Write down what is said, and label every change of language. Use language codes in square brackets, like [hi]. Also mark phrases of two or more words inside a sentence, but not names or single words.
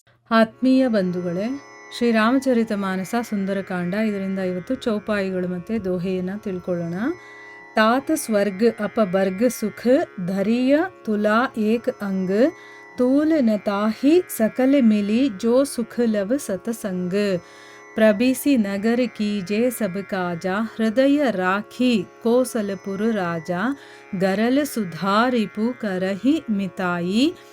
[kn] ಆತ್ಮೀಯ ಬಂಧುಗಳೇ, ಶ್ರೀರಾಮಚರಿತ ಮಾನಸ ಸುಂದರಕಾಂಡ, ಇದರಿಂದ ಇವತ್ತು ಚೌಪಾಯಿಗಳು ಮತ್ತು ದೋಹೆಯನ್ನು ತಿಳ್ಕೊಳ್ಳೋಣ. [awa] तात स्वर्ग अप बर्ग सुख धरिय तुला एक अंग तूल न ताहि सकल मिली जो सुख लव सतसंग प्रबिसी नगर कीजे सब काजा हृदय राखी कोसलपुर राजा गरल सुधारिपु करहि मिताई